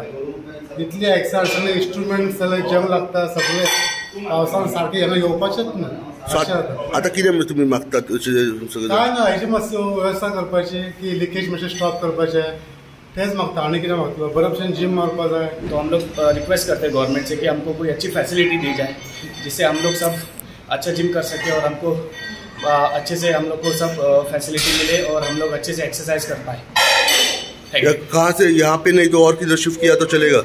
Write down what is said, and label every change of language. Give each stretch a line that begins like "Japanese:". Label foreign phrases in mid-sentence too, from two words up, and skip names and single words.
Konkani: इतली एक्सर्सायज सगळे इन्स्ट्रुमेंट सगळे जम लागता सगळे पावसान सारके हांगा येवपाचेच ना. आता कितें तुमी मागतात काय ना हेची मातशी वेवस्था करपाची की लिकेज मातशें स्टॉप करपाचें तेच मागता. आनी कितें मागता बरे भशेन जिम मारपा जाय.
Hindi: तो हम लोग रिक्वेस्ट करते हैं गवर्नमेंट से कि हमको कोई अच्छी फैसिलिटी दी जाए जिससे हम लोग सब अच्छा जिम कर सके और हमको अच्छे से हम लोग को सब फैसिलिटी मिले और हम लोग अच्छे से एक्सरसाइज कर पाए. कहाँ से यहाँ पे नहीं तो और किधर शिफ्ट किया तो चलेगा?